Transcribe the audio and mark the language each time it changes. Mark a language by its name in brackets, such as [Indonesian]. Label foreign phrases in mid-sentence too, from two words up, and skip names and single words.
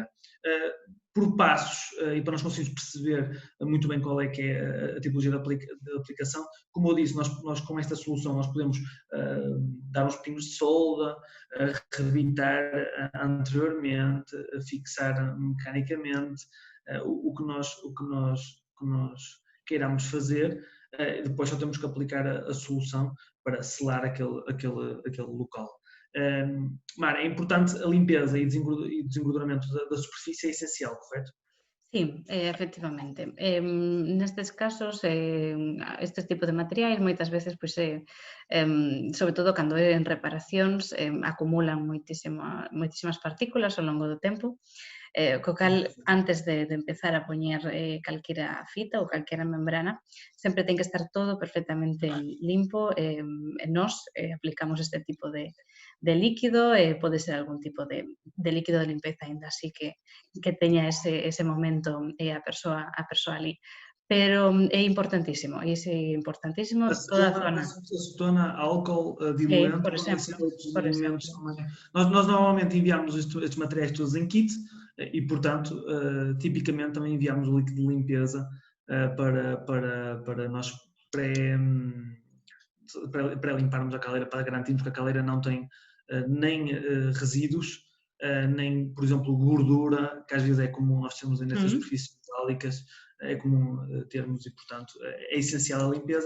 [Portuguese] Por passos, e para nós conseguirmos perceber muito bem qual é que é a tipologia de aplicação, como eu disse, nós com esta solução nós podemos dar uns pingos de solda, rebentar anteriormente, fixar mecanicamente, o que nós queiramos fazer, depois só temos que aplicar a solução para selar aquele local. Mara, é importante a limpeza e desengorduramento da superfície, é essencial, correto? [Galician] Sí, efectivamente. Nestes casos, estes tipos de materiais moitas veces, pois, sobre todo cando é en reparacións, acumulan moitísimas partículas ao longo do tempo, co cal, antes de empezar a poñer calquera fita ou calquera membrana, sempre ten que estar todo perfectamente limpo, e nós aplicamos este tipo de líquido, pode ser algún tipo de líquido de limpeza, aínda así que teña ese momento a persoa ali. Pero é importantísimo, toda a zona. [Portuguese] Acetona, álcool, [Galician] Sí, [Portuguese] diluente, por podem ser exemplo, outros por elementos exemplo. também. Nós normalmente enviamos estes materiais todos em kit e, portanto, tipicamente também enviamos o líquido de limpeza para nós pré-limparmos a caleira, para garantirmos que a caleira não tem nem resíduos, nem, por exemplo, gordura, que às vezes é comum nós termos nestas superfícies metálicas, é comum termos e, portanto, é essencial a limpeza.